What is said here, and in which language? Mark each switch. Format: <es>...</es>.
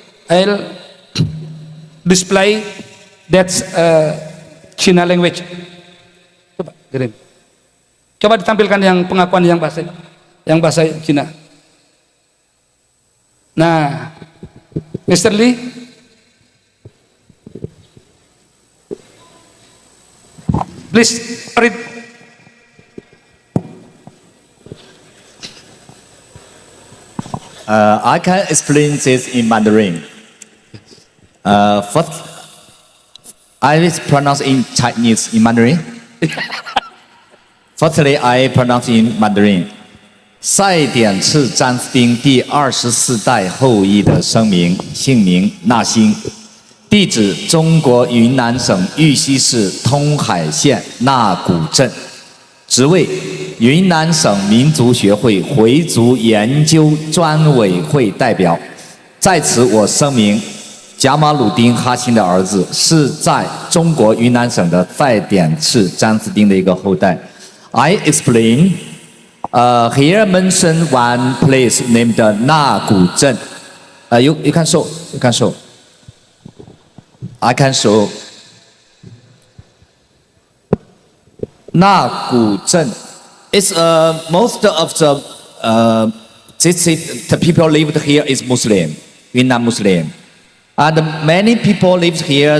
<en>I'll display that's China language.</en> <id>Coba kirim. Coba ditampilkan yang pengakuan yang bahasa Cina.</id> <en>Nah, Mr. Lee, please read. I can explain this in Mandarin. First, I will pronounce in Chinese in Mandarin. Firstly, I pronounce in Mandarin.</en> <zh>赛典赤詹斯丁第24代后裔的声明，姓名纳新，地址中国云南省玉溪市通海县纳古镇，职位云南省民族学会回族研究专委会代表。在此，我声明，贾马鲁丁哈钦的儿子是在中国云南省的赛典赤詹斯丁的一个后代。</zh> <en>I explain. Here mention one place named Na Gu Zhen. You can show. You can show. I can show. Na Gu Zhen. It's most of the people lived here is Muslim, Yunnan Muslim, and many people lived here.</en>